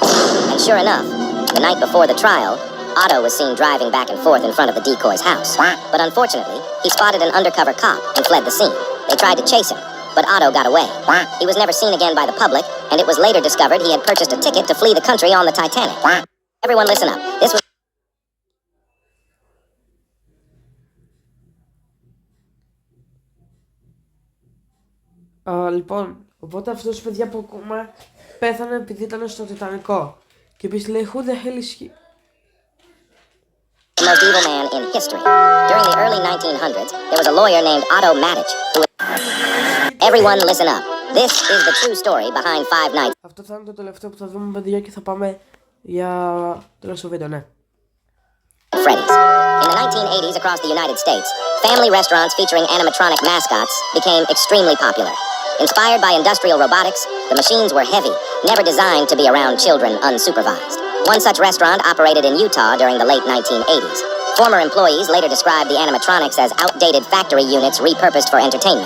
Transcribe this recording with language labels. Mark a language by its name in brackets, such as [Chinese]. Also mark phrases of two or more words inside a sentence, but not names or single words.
[English] And sure enough, the night before the trial, Otto was seen driving back and forth in front of the decoy's house. But unfortunately, he spotted an undercover cop and fled the scene. They tried to chase him, but Otto got away. He was never seen again by the public, and it was later discovered he had purchased a ticket to flee the country on the Titanic. Everyone listen up. This was... [Greek] Λοιπόν, οπότε αυτός παιδιά που ακούμε πέθανε επειδή ήταν στο Τιτανικό. Και επίσης λέει [English] who the hell is he? The most evil man in history. During the early 1900s, there was a lawyer named Otto Matic who... Everyone listen up. This is the true story behind Five Nights. [Greek] Αυτό θα είναι το τελευταίο που θα δούμε παιδιά και θα πάμε για το τελευταίο βίντεο, ναι. [English] Freddy's. In the 1980s across the United States, family restaurants featuring animatronic mascots became extremely popular. Inspired by industrial robotics, the machines were heavy, never designed to be around children unsupervised. One such restaurant operated in Utah during the late 1980s. Former employees later described the animatronics as outdated factory units repurposed for entertainment.